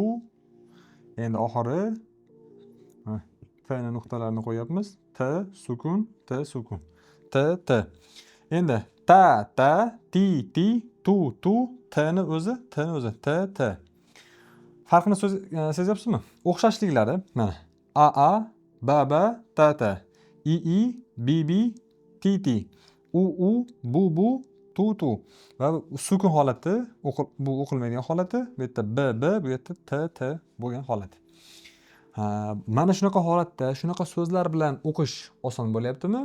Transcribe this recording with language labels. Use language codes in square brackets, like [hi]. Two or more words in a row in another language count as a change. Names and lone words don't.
[uz] Endi oxiri t ni nuqtalarini qo'yapmiz. T, sukun. T. Endi ta, ti, tu. T ni o'zi. T. Farqini sezyapsizmi? O'xshashliklari mana a, b, t, t, i, b, t, u, bu, tu va sukun holati, bu o'qilmaydigan holati, bu yerda b, bu yerda t bo'lgan holat. Mana shunaqa holatda shunaqa so'zlar bilan o'qish oson bo'lyaptimi?